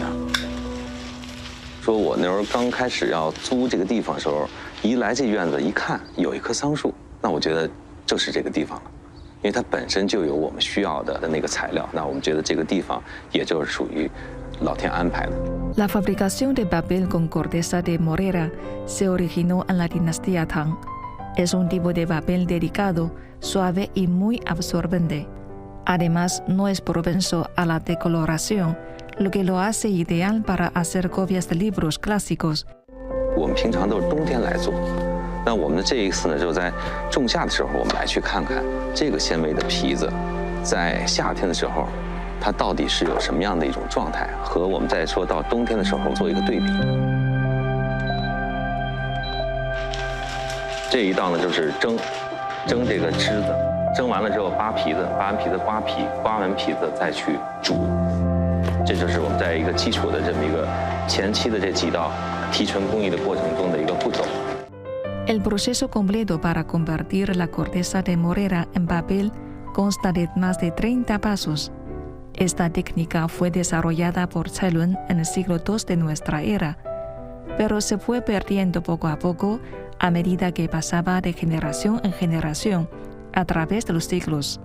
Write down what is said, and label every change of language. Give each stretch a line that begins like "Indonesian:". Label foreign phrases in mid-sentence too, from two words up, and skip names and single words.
Chinese: 说我那时候刚开始要租这个地方的时候，一来这院子一看有一棵桑树，那我觉得就是这个地方了，因为它本身就有我们需要的那个材料，那我们觉得这个地方也就是属于老天安排的。
Spanish: La fabricación de papel con corteza de morera se originó en la dinastía Tang. Es un tipo de papel delicado, suave y muy absorbente. Además, no es propenso a la decoloración, lo que lo hace ideal para hacer copias de libros clásicos.
Chinese: 我们平常都是冬天来做，那我们的这一次呢，就在仲夏的时候，我们来去看看这个纤维的皮子，在夏天的时候，它到底是有什么样的一种状态，和我们再说到冬天的时候做一个对比。这一道呢就是蒸这个栀子，蒸完了之后扒皮子，扒完皮子刮皮，刮完皮子再去煮，这就是我们在一个基础的这么一个前期的这几道提纯工艺的过程中的一个步骤。
Spanish: El proceso completo para convertir la corteza de morera en papel consta de más de 30 pasos. Esta técnica fue desarrollada por Cailun en el siglo II de nuestra era, pero se fue perdiendo poco a poco a medida que pasaba de generación en generación a través de los siglos.